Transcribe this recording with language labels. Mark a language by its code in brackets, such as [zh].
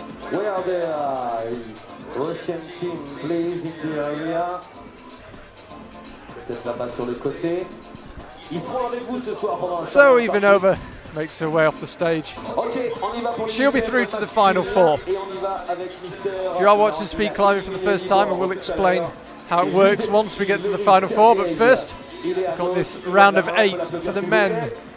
[en] Where are the Russian team, please, in the area? [fr] Peut-être là-bas sur le côté. Ils seront avec vous ce soir pendant [en] So Ivanova makes her way off the stage. She'll be through to the final four. If you are watching speed climbing for the first time, I will explain how it works once we get to the final four. But first, we've got this round of 8 for the men.